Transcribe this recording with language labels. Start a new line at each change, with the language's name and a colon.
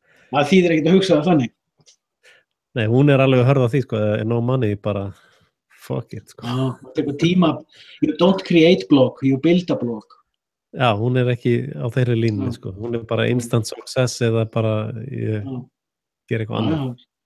Icelandic: Það þýðir ekkert að hugsa það þannig. Nei, hún er alveg að hörða því, sko,
English: no money,
Icelandic: bara
English: fuck it,
Icelandic: sko. Já, það tekur tíma.
English: You don't create blog, you build a blog.
Icelandic: Já, hún er ekki á þeirri línu, sko. Hún er bara
English: instant success
Icelandic: eða bara gera eitthvað annað.